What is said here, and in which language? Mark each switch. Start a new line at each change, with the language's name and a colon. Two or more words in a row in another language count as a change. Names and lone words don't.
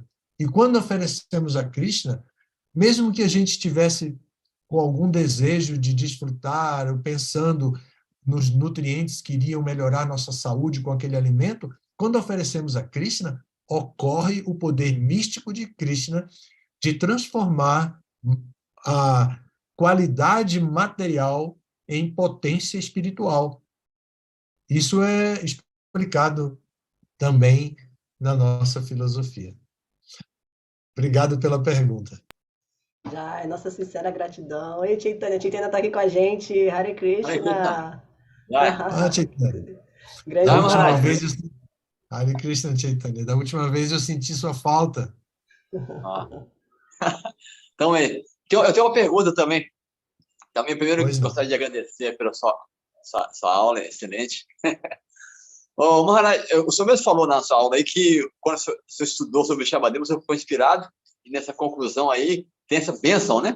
Portuguese: E quando oferecemos a Krishna, mesmo que a gente estivesse com algum desejo de desfrutar, ou pensando nos nutrientes que iriam melhorar nossa saúde com aquele alimento, quando oferecemos a Krishna, ocorre o poder místico de Krishna de transformar a qualidade material em potência espiritual. Isso é explicado também na nossa filosofia. Obrigado pela pergunta. Já é nossa sincera gratidão. Oi, Chaitanya. Chaitanya está aqui com a gente.
Sanskrit: Hare Krishna.
Portuguese: Chaitanya. Grande Da última Maharaj. vez,
Sanskrit: Hare Krishna,
Portuguese: Chaitanya. Da última vez eu senti sua falta. Então, eu tenho uma pergunta também. Também, primeiro, Pois gostaria de agradecer pela sua aula, excelente. Ô, Maharaj, o senhor mesmo falou na sua aula aí que quando o senhor estudou sobre o Shabadeva, o senhor ficou inspirado, e nessa conclusão aí tem essa bênção, né?